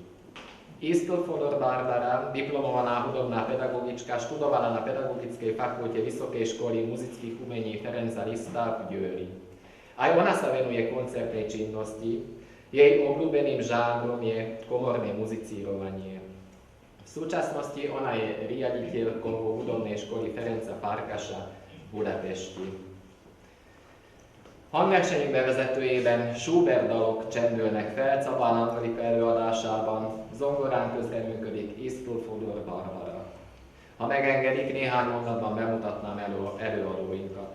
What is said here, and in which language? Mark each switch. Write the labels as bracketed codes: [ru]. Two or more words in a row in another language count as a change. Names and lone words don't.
[sk] Istl Fodor Barbara, diplomovaná hudobná pedagogička, študovala na Pedagogickej fakulte Vysokej školy muzických umení Ferenca Lista v Győri. Aj ona sa venuje koncertnej činnosti, jej obľúbeným žánrom je komorné muzicírovanie. V súčasnosti ona je riaditeľkou hudobnej školy Ferenca Farkaša v Budapesti. [hu] Hangversenyünk bevezetőjében Schubert dalok csendülnek fel Cabán Angelika előadásában, zongorán közreműködik Istl Fodor Barbara. Ha megengedik, néhány mondatban bemutatnám előadóinkat.